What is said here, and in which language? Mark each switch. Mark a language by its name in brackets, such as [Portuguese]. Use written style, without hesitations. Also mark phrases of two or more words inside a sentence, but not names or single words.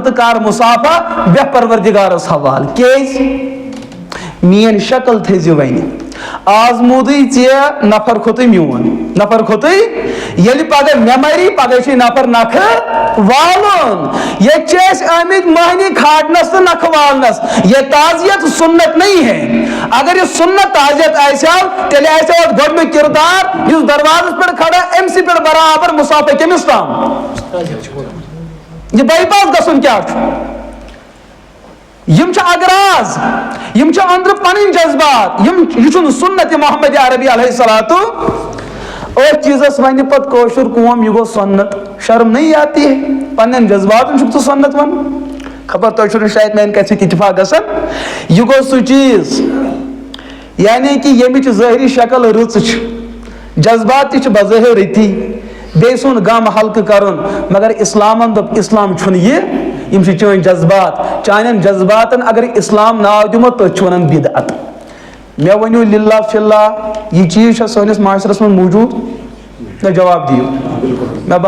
[Kashmiri] تہٕ کر مُصافہ بیٚہہ پروردِگارس حوالہٕ کیازِ میٲنۍ شکل تھٲیزِ وۄنۍ آزمودٕے ژےٚ نفر کھوتٕے میون نفر کھوتٕے ییٚلہِ پگہہ مےٚ مری پگہہ چھِ نفر نکھٕ والُن ییٚتہِ چھِ أسۍ آمٕتۍ مہنی کھاٹنس تہٕ نکھٕ والنس [Urdu] یہ تعزیت سنت نہیں ہے [Kashmiri] اگر یہ سنت تعزیت آسہِ ہا تیٚلہِ آسہِ ہا اتھ گۄڈنیُک کردار یُس دروازس پٮ۪ٹھ کھڑا أمۍ سٕے پٮ۪ٹھ برابر مصافہ کٔمِس تام یہ بائی پاس گژھُن کیٛاہ چھُ یم چھ اغراض یم چھ اندر پنن جذبات یہ چھُنہٕ سنت محمد عربی [Arabic] علیہ الصلوۃ [Kashmiri] اور چیزس ون پت کوشر قوم یہ گو سنت [Urdu] شرم نہیں آتی ہے [Kashmiri] پنن جذبات چھُکھ ژٕ سنت ون خبر تۄہہِ چھُنہٕ شاید میانہِ کتھِ سۭتۍ اتفاق گژھان یہ گو سُہ چیز [Urdu] یعنی کہ [Kashmiri] ییٚمِچ ظٲہری شکل رٕژ چھِ جذبات تہِ چھِ بظٲہر رٕتی بیٚیہِ سُنٛد غم ہلکہٕ کرُن مگر اسلامن دوٚپ اسلام چھُنہٕ یہِ یم چھِ چٲنۍ جذبات چانٮ۪ن جذباتن اگر اسلام ناو دِمو تٔتھۍ چھِ ونان بدعت مےٚ ؤنِو للہ فلہ یہ چیز چھا سٲنِس معاشرس منٛز موجوٗد نہ جواب دِیِو مےٚ